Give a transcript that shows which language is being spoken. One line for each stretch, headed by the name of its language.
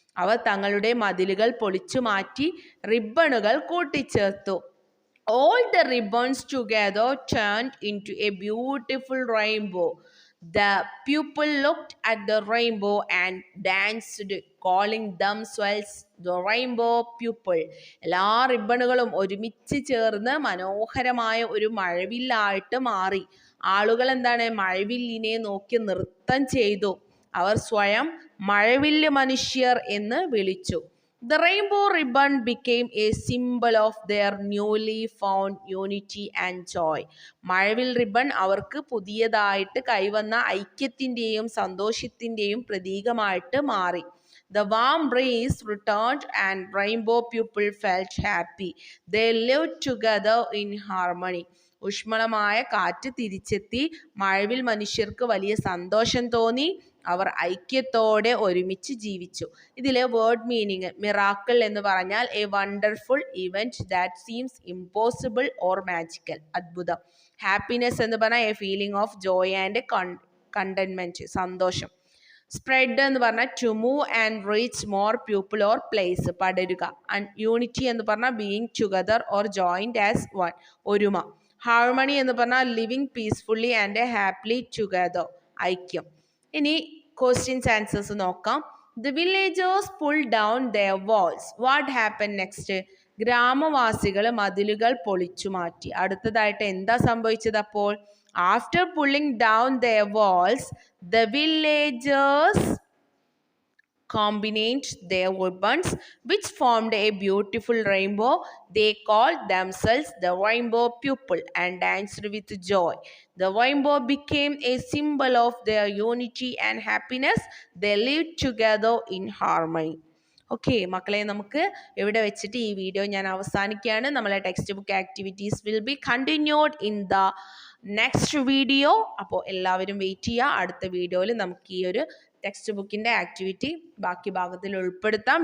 Malayalam: അവർ തങ്ങളുടെ മതിലുകൾ പൊളിച്ചു മാറ്റി റിബണുകൾ കൂട്ടിച്ചേർത്തു.
English: All the ribbons together turned into a beautiful rainbow. The pupil looked at the rainbow and danced, calling themselves the rainbow pupil.
Malayalam: എല്ലാ റിബണുകളും ഒരുമിച്ച് ചേർന്ന് മനോഹരമായ ഒരു മഴവില്ലായിട്ട് മാറി. ആളുകൾ എന്താണ്, മഴവില്ലിനെ നോക്കി നൃത്തം ചെയ്തു. അവർ സ്വയം മഴവില്ല് മനുഷ്യർ എന്ന് വിളിച്ചു.
English: The rainbow ribbon became a symbol of their newly found unity and joy.
Malayalam: Mazhavil ribbon അവർക്ക് പുതിയതായിട്ട് കൈവന്ന ഐക്യത്തിൻ്റെയും സന്തോഷത്തിൻ്റെയും പ്രതീകമായിട്ട് മാറി.
English: The warm breeze returned and rainbow people felt happy. They lived together in harmony.
Malayalam: ഉഷ്മളമായ കാറ്റ് തിരിച്ചെത്തി. മഴവിൽ മനുഷ്യർക്ക് വലിയ സന്തോഷം തോന്നി. അവർ ഐക്യത്തോടെ ഒരുമിച്ച് ജീവിച്ചു. ഇതിലെ
English: word meaning, miracle
Malayalam: എന്ന് പറഞ്ഞാൽ
English: a wonderful event that seems impossible or magical,
Malayalam: അത്ഭുതം.
English: happiness
Malayalam: എന്ന് പറഞ്ഞാൽ
English: a feeling of joy and contentment,
Malayalam: സന്തോഷം.
English: spread
Malayalam: എന്ന് പറഞ്ഞാൽ
English: to move and reach more people or place,
Malayalam: പടരുക.
English: and unity
Malayalam: എന്ന് പറഞ്ഞാൽ
English: being together or joined as one,
Malayalam: ഒരുമ.
English: harmony
Malayalam: എന്ന് പറഞ്ഞാൽ
English: living peacefully and happily together,
Malayalam: ഐക്യം. ഇനി ക്വസ്റ്റ്യൻസ് ആൻസേഴ്സ് നോക്കാം.
English: The villagers pull down their walls. What happen next?
Malayalam: ഗ്രാമവാസികൾ മതിലുകൾ പൊളിച്ചു മാറ്റി. അടുത്തതായിട്ട് എന്താ സംഭവിച്ചത് അപ്പോൾ?
English: After pulling down their walls, the villagers combined their weapons, which formed a beautiful rainbow. They called themselves the Rainbow People and danced with joy. The rainbow became a symbol of their unity and happiness. They lived together in harmony.
Malayalam: Okay മക്കളെ, നമുക്ക് ഇവിടെ വെച്ചിട്ട് ഈ video ഞാൻ അവസാനിക്കുകയാണ്.
English: നമ്മളെ text book activities will be continued in the next video.
Malayalam: അപ്പോൾ എല്ലാവരും വെയിറ്റ് ചെയ്യുക. അടുത്ത വീഡിയോയിൽ നമുക്ക് ഈ ഒരു ടെക്സ്റ്റ് ബുക്കിൻ്റെ ആക്ടിവിറ്റി ബാക്കി ഭാഗത്തിൽ ഉൾപ്പെടുത്താം.